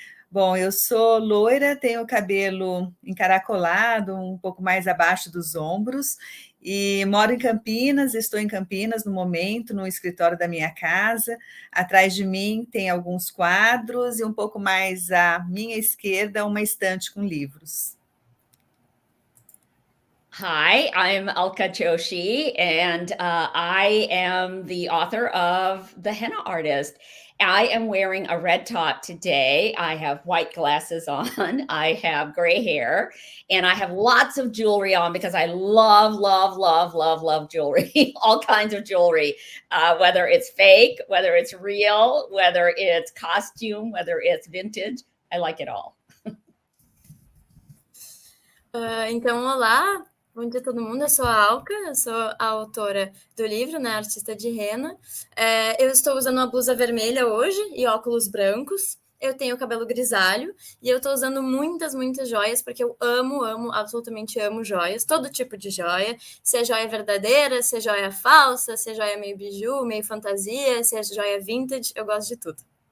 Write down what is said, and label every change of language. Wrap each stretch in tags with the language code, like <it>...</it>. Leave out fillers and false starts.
<pt>Bom, eu sou loira, tenho o cabelo encaracolado, um pouco mais abaixo dos ombros, e moro em Campinas, estou em Campinas no momento, no escritório da minha casa. Atrás de mim tem alguns quadros e um pouco mais à minha esquerda uma estante com livros.</pt> <en>Hi, I'm Alka Joshi, and I am the author of The Henna Artist. I am wearing a red top today. I have white glasses on. I have gray hair, and I have lots of jewelry on because I love, love, love, love, love jewelry, all kinds of jewelry, whether it's fake, whether it's real, whether it's costume, whether it's vintage. I like it all.</en> <pt>Então, olá, bom dia a todo mundo. Eu sou a Alka, eu sou a autora do livro, né, artista de Henna. Eu estou usando uma blusa vermelha hoje e óculos brancos. Eu tenho cabelo grisalho e eu estou usando muitas, muitas joias, porque eu amo, absolutamente amo joias, todo tipo de joia, se é joia verdadeira, se é joia falsa, se é joia meio biju, meio fantasia, se é joia vintage, eu gosto de tudo.</pt>